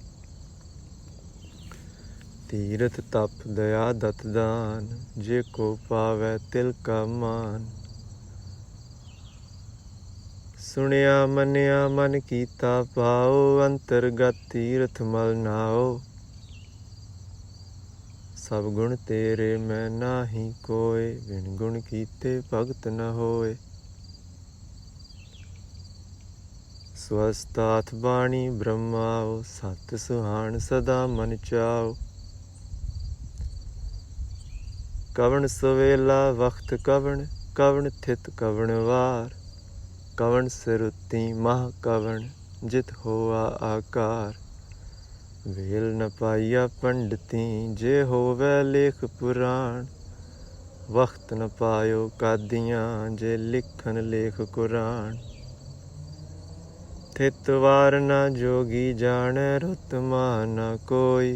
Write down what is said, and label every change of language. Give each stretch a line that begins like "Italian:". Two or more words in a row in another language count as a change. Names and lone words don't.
Punjabi: ਤੀਰਥ ਤਪ ਦਯਾ ਦਤ ਦਾਨ, ਜੇ ਕੋ ਪਾਵੈ ਤਿਲ ਕਾ ਮਾਨ। ਸੁਨਿਆ ਮਨਿਆ ਮਨ ਕੀਤਾ ਪਾਓ, ਅੰਤਰਗਤ ਤੀਰਥ ਮਲ ਨਾਓ। ਸਬ ਗੁਣ ਤੇਰੇ ਮੈਂ ਨਾਹੀ ਕੋਯ, ਬਿਨ ਗੁਣ ਕੀਤੇ ਭਗਤ ਨ ਹੋਏ। ਸ੍ਵਸਤਾਤ ਬਾਣੀ ਬ੍ਰਹਮਾਓ, ਸਤ ਸੁਹਾਨ ਸਦਾ ਮਨ ਚਾਓ। ਕਵਨ ਸਵੇਲਾ ਵਕਤ ਕਵਨ, ਕਵਨ ਥਿਤ ਕਵਨ ਵਾਰ। ਕਵਨ ਸਿਰੁਤਿ ਮਹ ਕਵਨ, ਜਿਤ ਹੋਆ ਆਕਾਰ। ਵੇਲ ਨ ਪਾਇਆ ਪੰਡਿਤੀ, ਜੇ ਹੋਵੈ ਲੇਖ ਪੁਰਾਣ। ਵਕਤ ਨ ਪਾਯੋ ਕਾਦੀਆਂ, ਜੇ ਲਿਖਨ ਲੇਖ ਕੁਰਾਨ। ਥਿਤ ਵਾਰ ਨ ਜੋਗੀ ਜਾਨੇ, ਰੁਤ ਮਾਨ ਨ ਕੋਈ।